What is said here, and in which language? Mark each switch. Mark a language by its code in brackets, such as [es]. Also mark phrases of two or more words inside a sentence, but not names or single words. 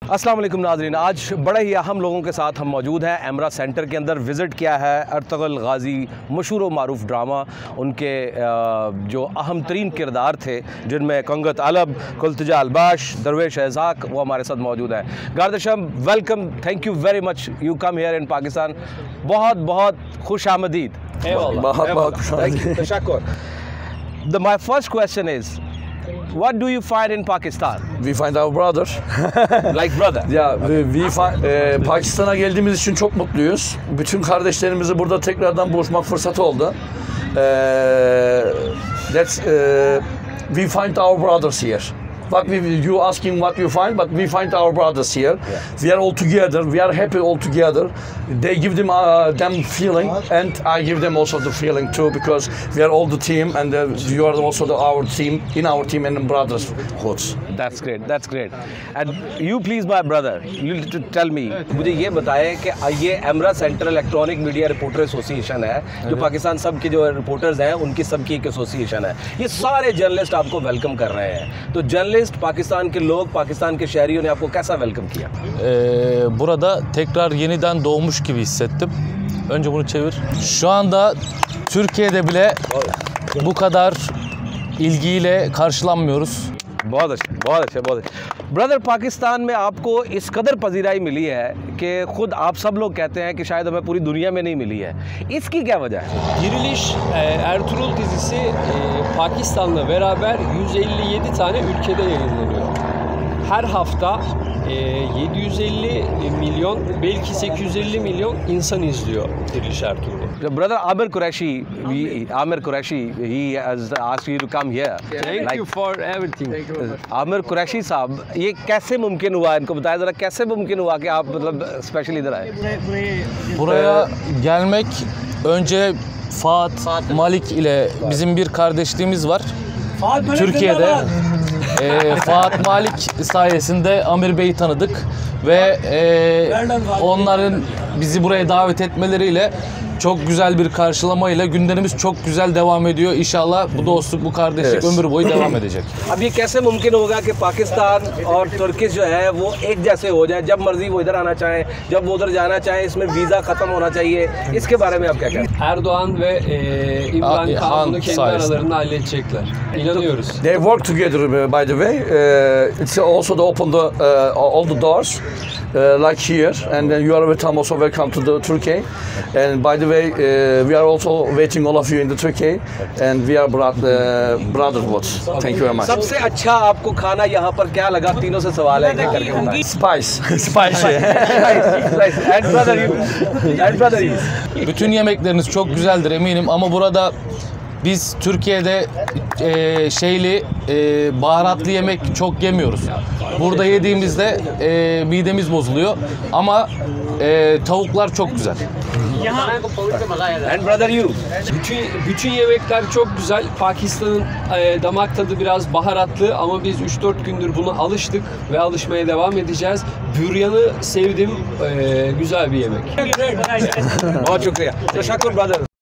[ur] السلام علیکم ناظرین، آج بڑے ہی اہم لوگوں کے ساتھ ہم موجود ہیں. ایمرا سینٹر کے اندر وزٹ کیا ہے ارطغرل غازی، مشہور و معروف ڈرامہ. ان کے جو اہم ترین کردار تھے جن میں کنگت الپ، قلتجا الپاش، درویش ازاک، وہ ہمارے ساتھ موجود ہیں. गार्दशम, [en] Welcome, thank you very much, you come here in Pakistan. [ur] بہت بہت خوش آمدید. [en] My first question is, what do you find in Pakistan? We find our brother. Like brother? [tr] Ya Pakistan'a geldiğimiz için çok mutluyuz. Bütün kardeşlerimizi burada tekrardan buluşmak fırsatı oldu. [en] We find our brothers here. You asking what you find, but we find our brothers here. Yeah. We are all together. We are happy all together. They give them feeling, and I give them also the feeling too, because we are all the team, and you are also our team in our team and brotherhood. That's great. That's great. And you, please, my brother, you tell me. [ur] مجھے یہ بتائیں کہ یہ ایمرا سینٹر الیکٹرانک میڈیا رپورٹر ایسوسی ایشن ہے، جو پاکستان سب کے جو رپورٹرز ہیں ان کی سب کی ایک ایسوسی ایشن ہے. یہ سارے جرنلسٹ آپ کو ویلکم کر رہے ہیں۔ تو جرنلسٹ، پاکستان کے لوگ، پاکستان کے شہریوں نے آپ کو کیسا ویلکم کیا? [tr] Burada tekrar yeniden doğmuş gibi hissettim. Önce bunu çevir. Şu anda Türkiye'de bile bu kadar ilgiyle karşılanmıyoruz. [ur] بہت اچھا، بہت اچھا، بہت اچھا۔ برادر، پاکستان میں آپ کو اس قدر پذیرائی ملی ہے کہ خود آپ سب لوگ کہتے ہیں کہ شاید ہمیں پوری دنیا میں نہیں ملی ہے. اس کی کیا وجہ ہے? [tr] Diriliş Ertuğrul dizisi Pakistan'la beraber 157 tane ülkede yayınlanıyor. Her hafta 750 milyon, belki 850 milyon insan izliyor Diriliş Ertuğrul'u. [en] Brother Amir Qureshi, he has asked you to come here. Thank you for everything. [ur] عامر قریشی صاحب، یہ کیسے ممکن ہوا? ان کو بتایا ذرا، کیسے ممکن ہوا کہ آپ مطلب اسپیشل ادھر آئے? [tr] Buraya gelmek önce Fuat Malik ile bizim bir kardeşliğimiz var. Türkiye'de Fuat Malik sayesinde Amir Bey'i tanıdık ve onların bizi buraya davet etmeleriyle çok güzel bir karşılamayla günlerimiz çok güzel devam ediyor. İnşallah bu dostluk, bu kardeşlik ömür boyu devam edecek. [ur] اب یہ کیسے ممکن ہوگا کہ پاکستان اور ترکش جو ہے وہ ایک جیسے ہو جائے، جب مرضی وہ ادھر آنا چاہیں، جب وہ ادھر جانا چاہیں، اس میں ویزا ختم ہونا چاہیے، اس کے بارے میں آپ کیا کہتے ہیں? [tr] Erdoğan ve İmran Khan bunu kendi aralarında halledecekler. İnanıyoruz. [en] They work together, by the way. It's also to open all the doors, like here, and then you are also welcome to the Turkey. And by the way, we are also waiting all of you in the Turkey, and we are brotherhood. Thank you very much. [ur] سب سے اچھا آپ کو کھانا یہاں پر کیا لگا؟ تینوں سے سوال ہے، ایک کر کے بتائیں. [en] Spicy. And brother you. [tr] Bütün yemekleriniz çok güzeldir eminim ama burada biz Türkiye'de baharatlı yemek çok yemiyoruz. Burada yediğimizde midemiz bozuluyor ama tavuklar çok güzel. [en] And brother you. [tr] Bütün yemekler çok güzel. Pakistan'ın damak tadı biraz baharatlı ama biz 3-4 gündür buna alıştık ve alışmaya devam edeceğiz. Büryanı sevdim. Güzel bir yemek. [ur] بہت شکریہ۔ تشکر برادر,